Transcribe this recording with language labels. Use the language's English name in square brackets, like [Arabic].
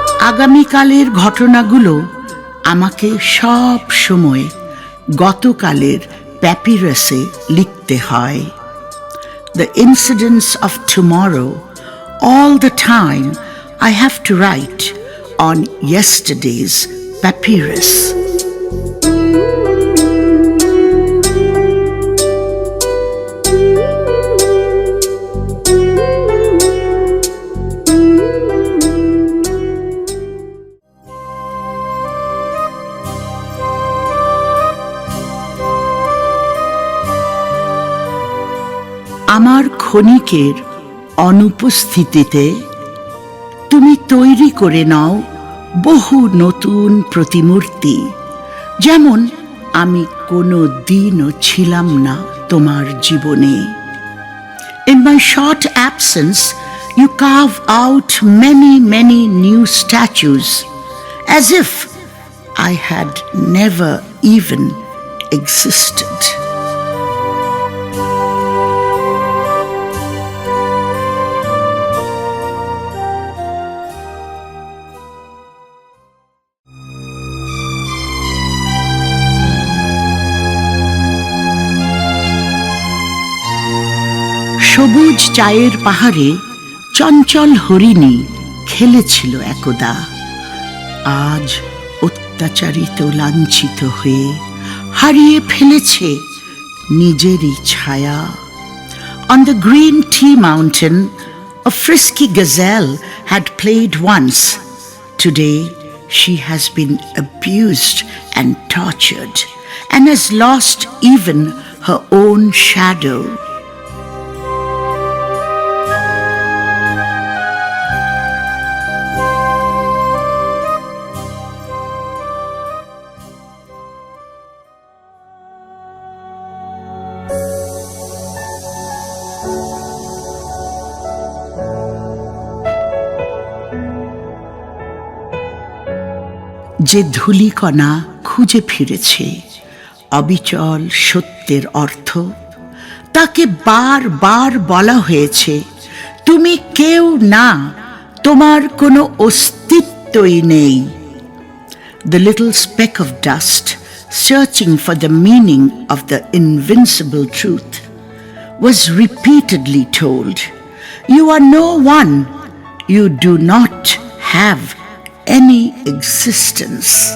[Bangla] আগামীকালের ঘটনাগুলো আমাকে সব সময় গতকালের প্যাপিরাসে লিখতে হয়। [English] The incidents of tomorrow, all the time, I have to write on yesterday's papyrus. [Bangla] আমার ক্ষণিকের অনুপস্থিতিতে তুমি তৈরি করে নাও বহু নতুন প্রতিমূর্তি, যেমন আমি কোনো দিনও ছিলাম না তোমার জীবনে। [English] In my short absence, you carve out many new statues, as if I had never even existed. [Bangla] সবুজ চায়ের পাহাড়ে চঞ্চল হরিণী খেলেছিল একদা। আজ অত্যাচারিত লাঞ্ছিত হয়ে হারিয়ে ফেলেছে নিজেরই ছায়া। [English] On the green tea mountain, a frisky gazelle had played once. Today, she has been abused and tortured, and has lost even her own shadow. [Bangla] যে ধূলিকণা খুঁজে ফিরেছে অবিচল সত্যের অর্থ, তাকে বারবার বলা হয়েছে তুমি কেউ না, তোমার কোনো অস্তিত্বই নেই। [English] The little speck of dust searching for the meaning of the invincible truth was repeatedly told, you are no one, you do not have any existence.